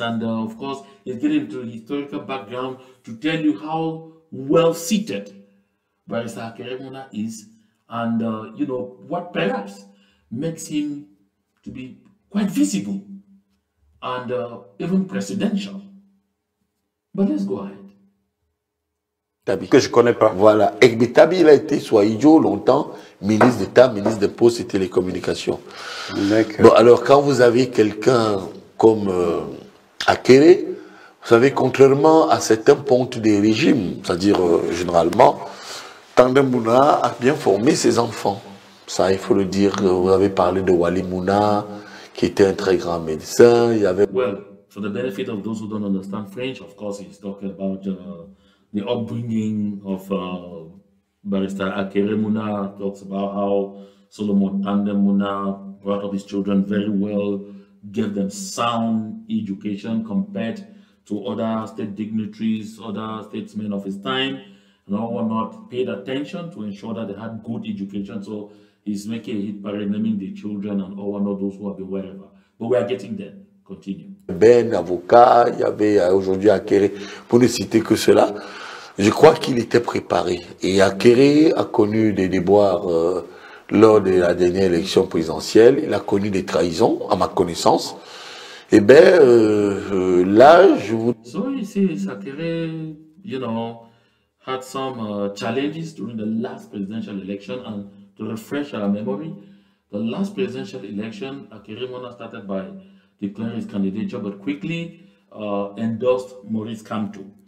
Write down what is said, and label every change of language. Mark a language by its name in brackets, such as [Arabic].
[English] And of course, he's getting into the historical background to tell you how well seated Barrister Akere Muna is, and you know what perhaps makes him to be quite visible and even presidential. But let's go ahead. [French] Que je connais pas. Voilà. Egbitabi, il a été soit idiot longtemps, ministre d'État, ministre des Postes et Télécommunications. Bon, alors quand vous avez quelqu'un comme Akere, vous savez, contrairement à certains pontes des régimes, c'est-à-dire généralement, Tandemuna a bien formé ses enfants. Ça, il faut le dire. Vous avez parlé de Wali Mouna, qui était un très grand médecin. Il y avait... [English] Well, for the benefit of those who don't understand French, of course, he's talking about the upbringing of Barrister Akere Muna. Talks about how Solomon Tandemuna brought up his children very well, gave them sound education compared to other state dignitaries, other statesmen of his time, and all whatnot, paid attention to ensure that they had good education. So he's making a hit by renaming the children and all whatnot, those who have been wherever. But we are getting there. Continue. [French] Ben, avocat, il y avait aujourd'hui Akere, pour ne citer que cela. Je crois qu'il était préparé. Et Akere a connu des déboires lors de la dernière élection présidentielle. Il a connu des trahisons, à ma connaissance. Eh bien, là, je vous... [English] So you see, Akere, you know, had some challenges during the last presidential election. And to refresh our memory, the last presidential election, Akere Muna started by declaring his candidature, but quickly endorsed Maurice Kamto.